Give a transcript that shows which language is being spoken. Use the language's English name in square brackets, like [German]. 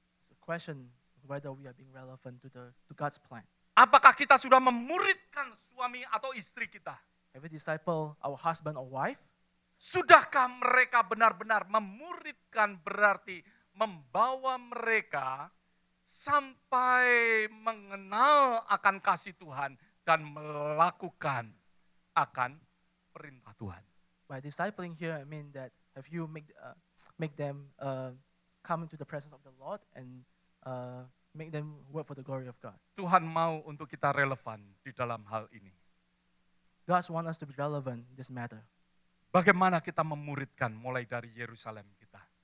[English] It's a question whether we are being relevant to God's plan. [Indonesian] Apakah kita sudah memuridkan suami atau istri kita? [English] Have you discipled our husband or wife? [Indonesian] Sudahkah mereka benar-benar memuridkan, berarti membawa mereka sampai mengenal akan kasih Tuhan dan melakukan akan perintah Tuhan? [English] By discipling here, I mean that have you make them come into the presence of the Lord and make them work for the glory of God. [Indonesian] Tuhan mau untuk kita relevan di dalam hal ini. [English] God wants us to be relevant in this matter. [Indonesian] Bagaimana kita memuridkan mulai dari Yerusalem kita?